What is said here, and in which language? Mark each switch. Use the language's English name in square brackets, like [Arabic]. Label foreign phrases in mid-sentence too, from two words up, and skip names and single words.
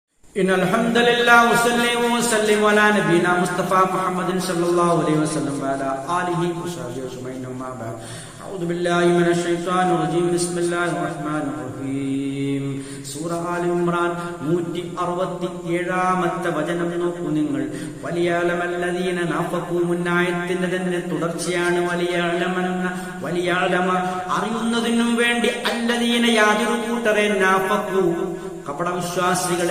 [Arabic] إن الحمد لله وصلي وسلم على نبينا مصطفى محمد صلى الله عليه وسلم وعلى آله وصحبه أجمعين أما بعد أعوذ بالله من الشيطان الرجيم بسم الله الرحمن الرحيم [Malayalam] സൂറ ആൽ ഇംറാൻ 167ാമത്തെ വചനം നോക്കൂ നിങ്ങൾ. [Arabic] وليعلم الذين نافقوا [Malayalam] മുന്നായത്തിന്റെ തന്നെ തുടർച്ചയാണ്. വലിയഅലമ അറിയുന്നതിനും വേണ്ടി അല്ലദീന യാതൊരു കൂട്ടരെ നാഫഖൂ കപടവിശ്വാസികളെ.